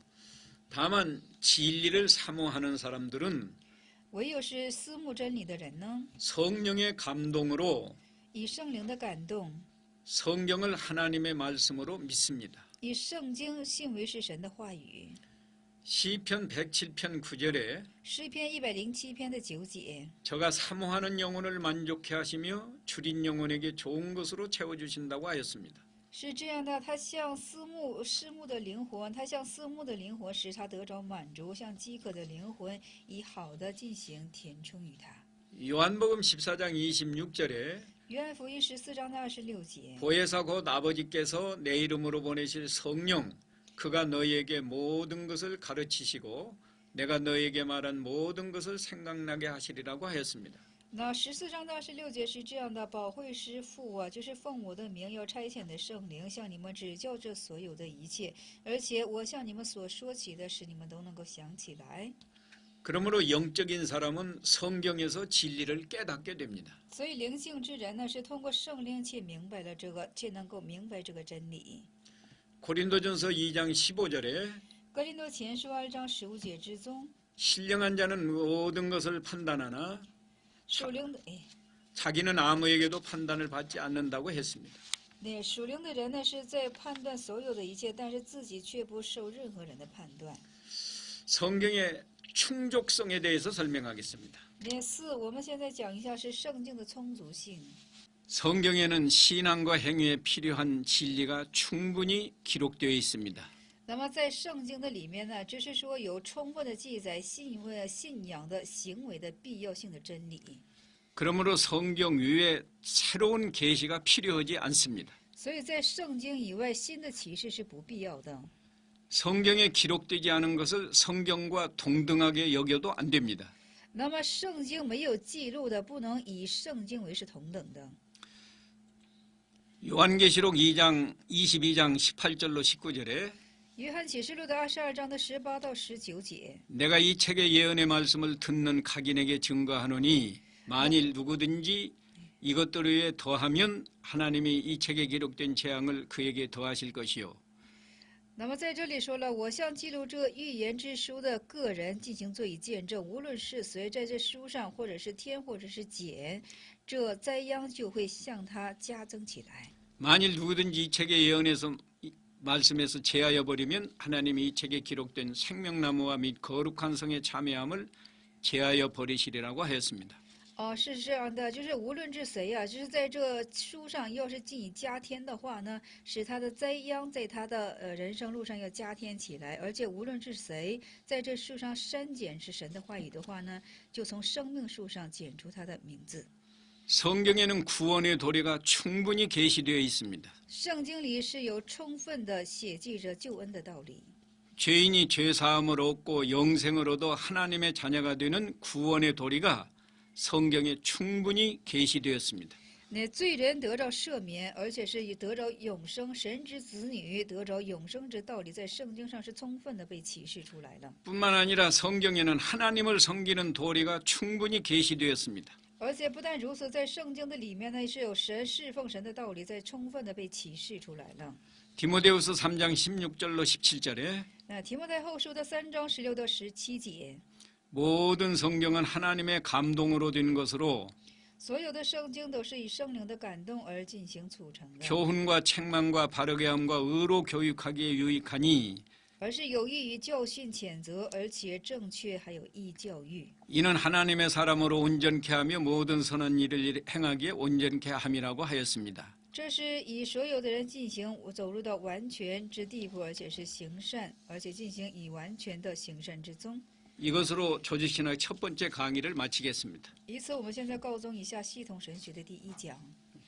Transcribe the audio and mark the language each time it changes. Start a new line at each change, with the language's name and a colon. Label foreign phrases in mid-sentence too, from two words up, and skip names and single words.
Korean: 다만 진리를 사모하는 사람들은
Chinese: 唯有是思慕真理的人呢，
Korean: 성령의 감동으로
Chinese: 以圣灵的感动，
Korean: 성경을 하나님의 말씀으로 믿습니다.
Chinese: 以圣经信为是神的话语。
Korean: 시편 107편 9절에
Chinese: 诗篇107篇的9节，
Korean: 저가 사모하는 영혼을 만족해 하시며 줄인 영혼에게 좋은 것으로 채워주신다고 하였습니다.
Chinese: 是这样的，他向思慕的灵魂，他向思慕的灵魂使他得着满足，向饥渴的灵魂以好的进行填充于他。
Korean: 요한복음 14장 26절에
Chinese: 约翰福音14章的26节，
Korean: 보혜사 곧 아버지께서 내 이름으로 보내실 성령 그가 너희에게 모든 것을 가르치시고 내가 너희에게 말한 모든 것을 생각나게 하시리라고 하였습니다.
Chinese: 那14章的26节是这样的：保惠师父啊，就是奉我的名要差遣的圣灵，向你们指教这所有的一切，而且我向你们所说起的，使你们都能够想起来。
Korean: 그러므로 영적인 사람은 성경에서 진리를 깨닫게 됩니다.
Chinese: 所以灵性之人呢，是通过圣灵且明白了且能够明白这个真理。
Korean: 고린도전서 2장 15절에
Chinese: 格林多前书2章15节之中，
Korean: 신령한 자는 모든 것을 판단하나
Chinese: 属灵的
Korean: 자기는 아무에게도 판단을 받지 않는다고 했습니다.
Chinese: 那属灵的人呢，是在判断所有的一切，但是自己却不受任何人的判断。
Korean: 성경의 충족성에 대해서 설명하겠습니다.
Chinese: 那4，我们现在讲一下是圣经的充足性。
Korean: 성경에는 신앙과 행위에 필요한 진리가 충분히 기록되어 있습니다.
Chinese: 那么在圣经的里面呢，就是说有充分的记载信仰的行为的必要性的真理。
Korean: 그러므로 성경 위에 새로운 계시가 필요하지 않습니다.
Chinese: 所以在圣经以外，新的启示是不必要的。
Korean: 성경에 기록되지 않은 것을 성경과 동등하게 여겨도 안 됩니다.
Chinese: 那么圣经没有记录的，不能以圣经为是同等的。
Korean: 요한계시록 2장 22장 18절로 19절에
Chinese: 约翰启示录的22章的18到19节，
Korean: 내가 이 책의 예언의 말씀을 듣는 각인에게 증거하노니 만일 누구든지 이것들 위에 더하면 하나님이 이 책에 기록된 재앙을 그에게 더하실 것이요.
Chinese: 那么在这里说了，我向记录这预言之书的个人进行做以见证，无论是谁在这书上，或者是添，或者是减， 这灾殃就会向他加增起来。
Korean: 만일 누구든지 이 책의 예언에서 말씀에서 제하여 버리면 하나님이 이 책에 기록된 생명나무와 및 거룩한 성의 참여함을 제하여 버리시리라고 하였습니다.
Chinese: 是这样的，就是无论是谁呀、就是在这书上要是进以加添的话呢，使他的灾殃在他的人生路上要加添起来，而且无论是谁在这树上删减是神的话语的话呢，就从生命树上剪出他的名字。
Korean: 성경에는 구원의 도리가 충분히 계시되어 있습니다.
Chinese: 圣经里是有充分的写记着救恩的道理。
Korean: 죄인이 죄사함을 얻고 영생을 얻어 하나님의 자녀가 되는 구원의 도리가 성경에 충분히 계시되었습니다.
Chinese: 那罪人得着赦免，而且是得着永生，神之子女得着永生之道理，在圣经上是充分的被启示出来了。
Korean: 뿐만 아니라 성경에는 하나님을 섬기는 도리가 충분히 계시되었습니다.
Chinese: 而且不但如此，在圣经的里面呢，是有神侍奉神的道理，在充分的被启示出来了。
Korean: 디모데후서 3장 16절로 17절에
Chinese: 那提摩太后书的3章16到17节，
Korean: 모든 성경은 하나님의 감동으로 된 것으로
Chinese: 所有的圣经都是以圣灵的感动而进行促成的，
Korean: 교훈과 책망과 바르게 함과 의로 교육하기에 유익하니
Chinese: 而是有益于教训、谴责，而且正确还有益教育。
Korean: 이는 하나님의 사람으로 온전케 하며 모든 선한 일을 행하기에 온전케 함이라고 하였습니다.
Chinese: 这是以所有的人进行走入到完全之地步，而且是行善，而且进行以完全的行善之宗。
Korean: 이것으로 조지신학 첫 번째 강의를 마치겠습니다.
Chinese: 以此，我们现在告终一下系统神学的第1讲。